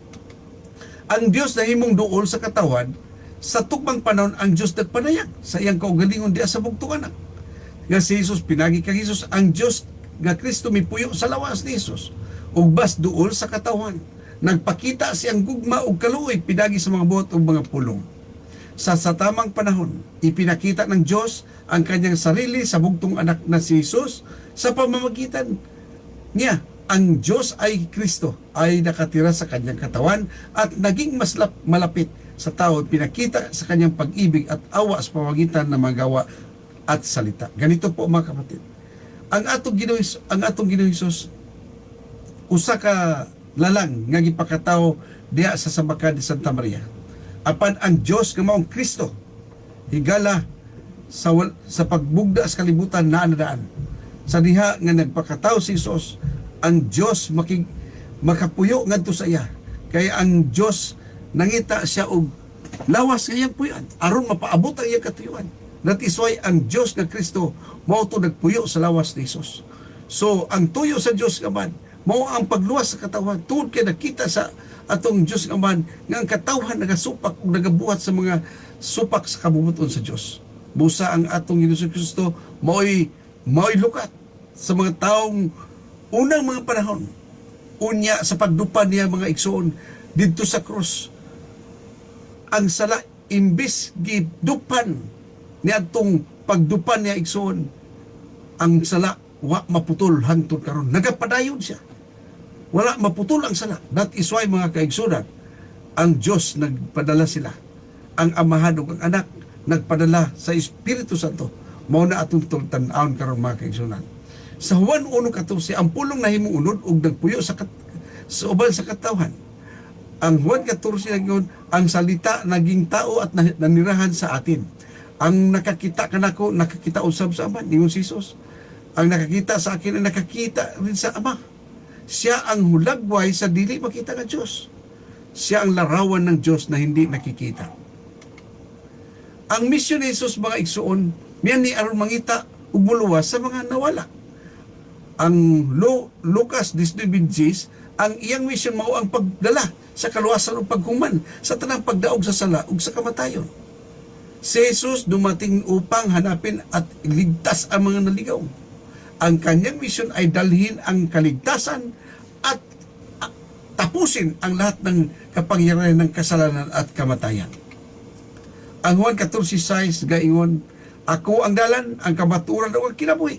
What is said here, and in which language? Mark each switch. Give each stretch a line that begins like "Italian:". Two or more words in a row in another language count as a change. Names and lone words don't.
Cebuano: Ang Dios na himong duol sa katawan, sa tukmang panahon ang Dios nagpanayag sa iyang kaugalingon diya sa bugtong anak nga si Jesus. Pinagi kang Jesus, ang Dios nga Kristo mipuyo sa lawas ni Jesus ug bas duol sa katawan, nagpakita siyang gugma ug kaluoy pinagi sa mga buot ug mga pulong.
Filipino: Sa tamang panahon, ipinakita ng Diyos ang kanyang sarili sa bugtong anak na si Jesus sa pamamagitan niya. Ang Diyos ay Kristo ay nakatira sa kanyang katawan at naging mas malapit sa tao, pinakita sa kanyang pag-ibig at awa sa pamamagitan ng mga gawa at salita.
Cebuano: Ganito po mga kapatid, ang atong Ginoong Hesus usa ka lalang nga gipakatawo diha sa Sambakan de Santa Maria. Apan ang Dios nga maong Kristo higala sa pagbugda sa kalibutan na anadaan. Sa diha nga nagpakatawo si Jesus, ang Dios makapuyo ngadto sa iya. Kaya ang Dios nangita siya og lawas nga iyang puyan aron mapaabot ang iyang katuyuan.
English: That is why
Cebuano: ang Dios nga Kristo mao to nagpuyo sa lawas ni Jesus. So ang tuyo sa Dios nga man mao ang pagluwas sa katawan, tungod kay nakita sa atong Dios nga man nga ang katawan nagasupak ug nagabuhat sa mga supak sa kabubuton sa Dios. Busa ang atong Ginoong Kristo mao'y lukat sa mga taong unang mga panahon. Unya sa pagdupan niya mga igsoon didto sa krus, ang sala imbis gidupan niadtong pagdupan niya igsoon, ang sala wa maputol hangtod karon, nagapadayon siya, wala maputol ang sala.
English: That is why
Cebuano: mga kaigsunan, ang Diyos nagpadala sila, ang Amahan ug ang Anak nagpadala sa Espiritu Santo. Mao na atong tan-awon karon mga kaigsunan. Sa Juan 1:14, ang pulong nahimong unod ug nagpuyo sa uban sa katawhan.
Filipino: Ang Juan 14 ngayon, ang salita naging tao at nanirahan sa atin.
Cebuano: Ang nakakita kanako, nakakita usab sa Ama, ningon si Jesus.
Filipino: Ang nakakita sa akin ay nakakita rin sa Ama.
Cebuano: Siya ang hulagway sa dili makita nga Dios.
Filipino: Siya ang larawan ng Diyos na hindi nakikita.
Cebuano: Ang misyon ni Jesus, mga igsuon, miyan ni aron mangita ug muluwas sa mga nawala. Ang Lucas 19:26, ang iyang mission mao ang pagdala sa kaluwasan ug paghuman sa tanang pagdaog sa sala ug sa kamatayon.
Filipino: Si Jesus dumating upang hanapin at iligtas ang mga naligaw. Ang kanyang mission ay dalhin ang kaligtasan at tapusin ang lahat ng kapangyarihan ng kasalanan at kamatayan.
Cebuano: Ang Juan 14:6 gaingon, ako ang dalan, ang kamatuoran ug ang kinabuhi.